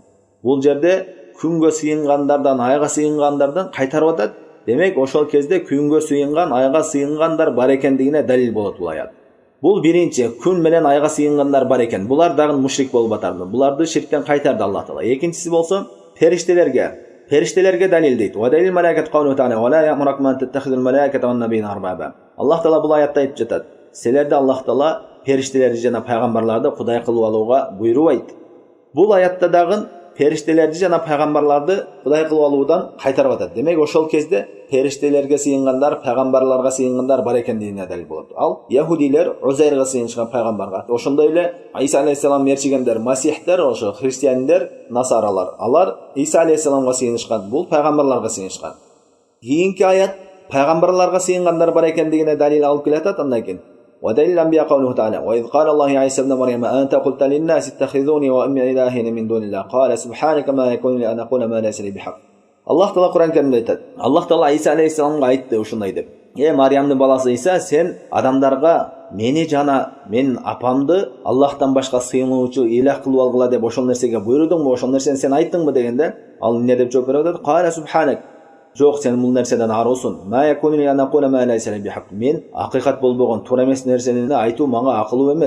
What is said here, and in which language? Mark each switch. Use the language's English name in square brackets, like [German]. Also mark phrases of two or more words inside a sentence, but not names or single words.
[Kyrgyz] Бул жерде күнгө сыйынгандардан, айга сыйынгандардан кайтарып атат. Демек, ошол кезде күнгө сыйынган, айга сыйынгандар бар экендигине далил болот бул аят. Бул биринчи, күн менен айга сыйынгандар бар экен. Булар дагы мушрик болуп атарды. Буларды ширктен кайтарды Аллах Таала. Экинчиси болсо периштелерге далил дейт. [Arabic] "ودليل الملائكة قوله تعالى ولا يأمركم أن تتخذوا الملائكة والنبيين أربابا." [Kyrgyz] Аллах Таала бул аятта айтып жатат: "Силерди Аллах Таала периштелерди жана пайгамбарларды кудай кылып алууга буйрубайт." Бул аятта дагы периштелерди жана пайгамбарларды кудай кылып алуудан кайтарып атат. Демек, ошол кезде периштелерге сыйынгандар, пайгамбарларга сыйынгандар бар экендигине далил болот. Ал яһудилер Узайрга сыйынышкан пайгамбарга, ошондой эле Иса алейхиссалам мерчигендер, масихтер, ошо христиандер, насаралар, алар Иса алейхиссаламга сыйынышкан, бул пайгамбарларга сыйынышкан. Кийинки аят пайгамбарларга сыйынгандар бар экендигине далил алып келатат. Андан кийин [Arabic] ودليل الأنبياء قوله تعالى: وإذ قال الله يا عيسى ابن مريم أنت قلت للناس اتخذوني وأمي إلهين من دون الله قال سبحانك ما يكون لي أن أقول ما ليس لي بحق. [Kyrgyz] Аллах Таала Кур'ан Каримде айтат. Аллах Таала Иса алейхиссаламга айтты ушундай деп: Мариямдын баласы Иса, сен адамдарга мени жана менин апамды Аллахтан башка сыйынуучу илах кылып алгыла деп ошол нерсеге буйрудуңбу, ошол нерсени сен айттыңбы дегенде, ал эмне деп жооп берип атат? [Arabic] قال سبحانك. [Kyrgyz] Жок, сен бул нерседен арылсың. Мен акыйкат болбогон, туура эмес нерсени айтуу мага акылуу эмес.